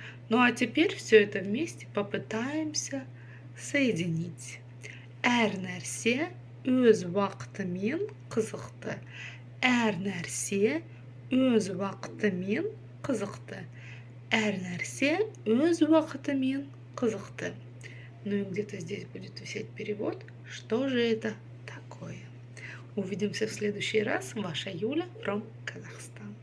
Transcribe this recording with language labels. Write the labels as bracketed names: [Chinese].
[Russian] Ну а теперь все это вместе попытаемся соединить. [Kazakh] Әр нәрсе өз уақытымен қызықты. Әр нәрсе өз уақытымен қызықты. Әр нәрсе өз уақытымен қызықты. [Russian] Ну и где-то здесь будет висеть перевод. Что же это такое? Увидимся в следующий раз. Ваша Юля from Казахстан.